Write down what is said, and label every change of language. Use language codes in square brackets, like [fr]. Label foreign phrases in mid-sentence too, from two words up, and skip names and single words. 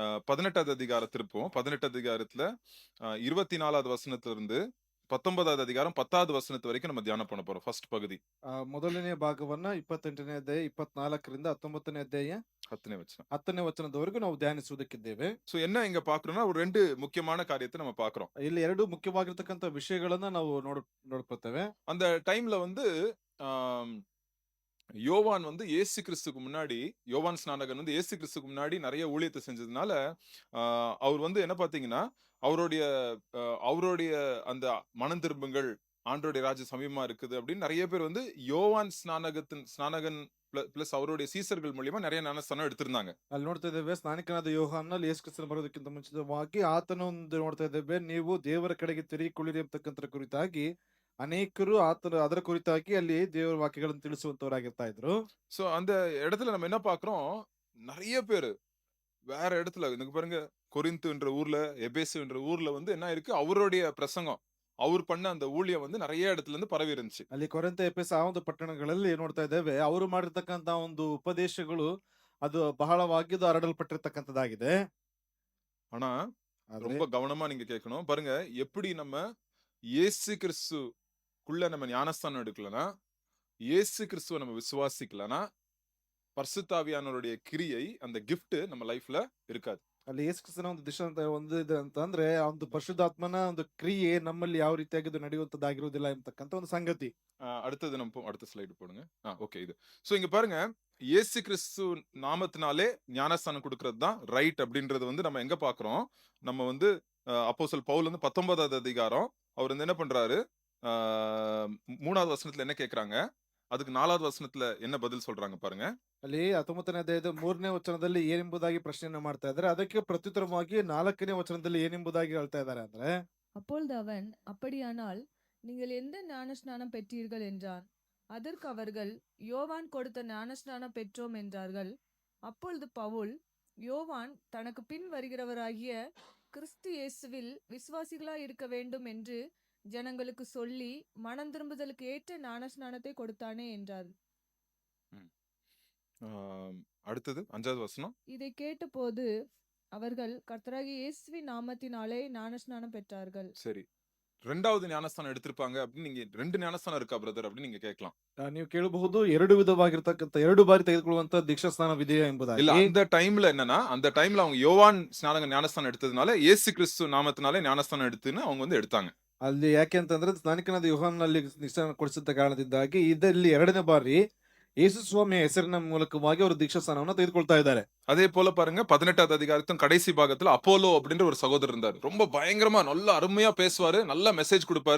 [ta] 18வது அதிகாரம் திருப்போம். 18 அதிகாரத்துல 24வது வசனத்திலிருந்து 19வது அதிகாரம் 10வது வசனத்து வரைக்கும் நம்ம தியானம் பண்ண போறோம். ಫಸ್ಟ್ பகுதி. [kn] ಮೊದಲನೇ ಭಾಗವನ್ನ 28ನೇ ಅಧ್ಯಾಯ 24ರಿಂದ 19ನೇ ಅಧ್ಯಾಯ 10ನೇ ವಚನ. 10ನೇ ವಚನದವರೆಗೂ ನಾವು ಧ್ಯಾನಿಸುವುದಕ್ಕಿದ್ದೇವೆ. [ta] சோ என்ன இங்க பார்க்கிறோம்னா ஒரு 2 முக்கியமான காரியத்தை நம்ம பார்க்கிறோம். [kn] ಇಲ್ಲಿ ಎರಡು ಮುಖ್ಯವಾಗಿರ್ತಕ್ಕಂಥ ವಿಷಯಗಳನ್ನ ನಾವು ನೋಡ್ಕೊಳ್ತೇವೆ. [ta] அந்த டைம்ல வந்து ஆம், யோவான் வந்து இயேசு கிறிஸ்துக்கு முன்னாடி யோவான் ஸ்நானகன் வந்து இயேசு கிறிஸ்துக்கு முன்னாடி நிறைய ஊழியத்தை செஞ்சதுனால அவர் வந்து என்ன பாத்தீங்கன்னா அவருடைய அவருடைய அந்த மனம் திரும்புங்கள் ஆண்டோடைய ராஜ்யம் சமீபமா இருக்குது அப்படின்னு நிறைய பேர் வந்து யோவான் ஸ்நானகன் பிளஸ் அவருடைய சீசர்கள் மூலியமா நிறைய ஞானஸ்தானம் எடுத்திருந்தாங்க. [kn] ಅಲ್ಲಿ ನೋಡ್ತಾ ಇದ್ದೇವೆ ಸ್ನಾನಿಕನಾದ ಯೋಹಾನಲ್ಲಿ ಯೇಸು ಕ್ರಿಸ್ತನ ಬರೋದಕ್ಕಿಂತ ಮುಂಚಿತವಾಗಿ ಆತನ ಒಂದು ನೋಡ್ತಾ ಇದ್ದೇವೆ, ನೀವು ದೇವರ ಕಡೆಗೆ ತಿರುಗಿಕೊಳ್ಳಿರಿ ಅಂತಕ್ಕಂಥ ಕುರಿತಾಗಿ ಅನೇಕರು ಅದರ ಕುರಿತಾಗಿ ಅಲ್ಲಿ ದೇವರ ವಾಕ್ಯಗಳನ್ನು ತಿಳಿಸುವಂತವರಾಗಿರ್ತಾ ಇದ್ರು. [ta] சோ அந்த இடத்துல நம்ம என்ன பாக்குறோம், நிறைய பேரு வேற இடத்துல எனக்கு பாருங்க கொரிந்து என்ற ஊர்ல எபேசு என்ற ஊர்ல வந்து என்ன இருக்கு அவருடைய பிரசங்கம் அவர் பண்ண அந்த ஊழியம் வந்து நிறைய இடத்துல இருந்து பரவி இருந்துச்சு. [kn] ಅಲ್ಲಿ ಕೊರಂತ ಎಫೆಸ ಆ ಒಂದು ಪಟ್ಟಣಗಳಲ್ಲಿ ನೋಡ್ತಾ ಇದ್ದೇವೆ, ಅವರು ಮಾಡಿರ್ತಕ್ಕಂತ ಒಂದು ಉಪದೇಶಗಳು ಅದು ಬಹಳವಾಗಿ ಹರಡಲ್ಪಟ್ಟಿರ್ತಕ್ಕಂಥದ್ದಾಗಿದೆ. [ta] ஆனா [kn] ಆದ್ರೆ [ta] ரொம்ப கவனமா நீங்க கேட்கணும். பாருங்க எப்படி நம்ம இயேசு கிறிஸ்துக்குள்ள நம்ம ஞானஸ்தானம் எடுக்கலனா, இயேசு கிறிஸ்துவ நம்ம விசுவாசிக்கலனா, பரிசுத்தாவியானவருடைய கிரியை அந்த gift நம்ம லைஃப்ல இருக்காது. [kn] ಅಲ್ಲಿ ಯೇಸು ಕ್ರಿಸ್ತನ ಒಂದು ದಿಶ ಅಂತ ಒಂದು ಇದೆ ಅಂತಂದ್ರೆ, ಆ ಒಂದು ಪರಿಶುದ್ಧಾತ್ಮನ ಒಂದು ಕ್ರಿಯೆ ನಮ್ಮಲ್ಲಿ ಯಾವ ರೀತಿಯಾಗಿ ಇದು ನಡೆಯುವಂತದ್ದಾಗಿರುವುದಿಲ್ಲ ಎಂಬತಕ್ಕಂತ ಒಂದು ಸಂಗತಿ. [ta] அடுத்தது நம்ம அடுத்த ஸ்லைடு போடுங்க. ஓகே இது. சோ இங்க பாருங்க இயேசு கிறிஸ்து நாமத்தினாலே ஞானஸ்தானம் கொடுக்கிறது தான் ரைட் அப்படின்றது வந்து நம்ம எங்க பாக்குறோம். நம்ம வந்து அப்போஸ்தலன் பவுல் வந்து 19வது அதிகாரம் அவர் வந்து என்ன பண்றாரு, 3வது வசனத்துல என்ன கேக்குறாங்க, அதுக்கு 4வது வசனத்துல என்ன பதில் சொல்றாங்க பாருங்க. [kn] ಅಲ್ಲಿ 19ನೇ ಅಧ್ಯಾಯದ 3ನೇ ವಚನದಲ್ಲಿ ಏನೆಂಬುದಾಗಿ ಪ್ರಶ್ನೆಯನ್ನ ಮಾಡ್ತಾ ಇದ್ದಾರೆ, ಅದಕ್ಕೆ ಪ್ರತ್ಯುತ್ತರವಾಗಿ 4ನೇ ವಚನದಲ್ಲಿ ಏನೆಂಬುದಾಗಿ ಹೇಳ್ತಾ ಇದ್ದಾರೆ ಅಂದ್ರೆ, [ta] அப்பொழுது அவன், அப்படியானால் நீங்கள் எந்த ஞானஸ்நானம் பெற்றீர்கள் என்றான். அதற்கு அவர்கள், யோவான் கொடுத்த ஞானஸ்நானம் பெற்றோம் என்றார்கள். அப்பொழுது பவுல், யோவான் தனக்கு பின் வருகிறவராகிய கிறிஸ்து இயேசுவில் விசுவாசிகளாய் இருக்க வேண்டும் என்று ஜனங்களுக்கு சொல்லி மனம் திரும்புதலுக்கு ஏற்ற ஞானஸ்நானத்தை கொடுத்தானே என்றார். அடுத்தது 5வது வசனம். இதை கேட்டபோது அவர்கள் கர்த்தராகிய இயேசுவின் நாமத்தினாலே ஞானஸ்நானம் பெற்றார்கள். சரி, 2வது ஞானஸ்தானம் எடுத்திருப்பாங்க அப்படின்னு நீங்க 2 ஞானஸ்தானம் இருக்கா பிரதர் அப்படின்னு நீங்க கேட்கலாம். [kn] ನೀವು ಕೇಳಬಹುದು, ಎರಡು ವಿಧವಾಗಿರ್ತಕ್ಕಂಥ 2 ಬಾರಿ ತೆಗೆದುಕೊಳ್ಳುವಂತ ದೀಕ್ಷಾ ಸ್ನಾನವಿದೆಯಾ [ta] இல்ல [kn] ಎಂಬುದಾಗಿ. [ta] அந்த டைம்ல என்னன்னா அந்த டைம்ல அவங்க யோவான் ஞானஸ்தானம் எடுத்ததுனால இயேசு கிறிஸ்து நாமத்தினாலே ஞானஸ்தானம் எடுத்துன்னு அவங்க வந்து எடுத்தாங்க. [kn] ಅಲ್ಲಿ ಯಾಕೆ ಅಂತಂದ್ರೆ ಸ್ನಾನಿಕನಾದ ಯೋಹಾನಲ್ಲಿ ದೀಕ್ಷಾ ಕೊಡಿಸಿದ ಕಾರಣದಿಂದಾಗಿ ಇದರಲ್ಲಿ 2ನೇ ಬಾರಿ ಯೇಸು ಸ್ವಾಮಿಯ ಹೆಸರಿನ ಮೂಲಕವಾಗಿ ಅವರು ದೀಕ್ಷಾ ಸ್ನಾನವನ್ನು ತೆಗೆದುಕೊಳ್ತಾ ಇದ್ದಾರೆ. [ta] அதே போல பாருங்க 18வது அதிகாரத்தின் கடைசி பாகத்துல அப்போலோ அப்படின்ற ஒரு சகோதரர் இருந்தாரு. ரொம்ப பயங்கரமா நல்ல அருமையா பேசுவாரு, நல்ல மெசேஜ் கொடுப்பாரு.